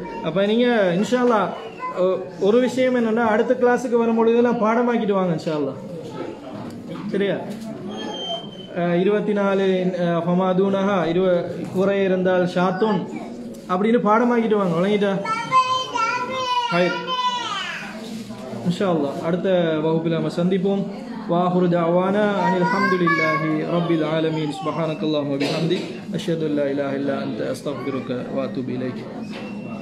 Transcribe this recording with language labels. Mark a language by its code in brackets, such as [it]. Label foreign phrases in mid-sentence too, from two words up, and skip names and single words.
[ta] அப்போ நீங்கள் [ar] إن شاء الله [ta] ஒரு விஷயம் என்னென்னா, அடுத்த கிளாஸுக்கு வரும்பொழுது இதெல்லாம் பாடமாக்கிட்டு வாங்க [ar] إن شاء الله, [ta] சரியா? 24 ஃபமாதூனஹா, குறை இருந்தால் ஷாத்தூன் அப்படின்னு பாடமாக்கிட்டு வாங்க. வழங்கிட்டா ஹைர். [ar] إن شاء الله [ta] அடுத்த வகுப்பில் நம்ம சந்திப்போம். [ar] وآخر دعوانا أن الحمد لله رب العالمين. سبحانك اللهم وبحمدك أشهد أن لا إله إلا أنت أستغفرك وأتوب إليك.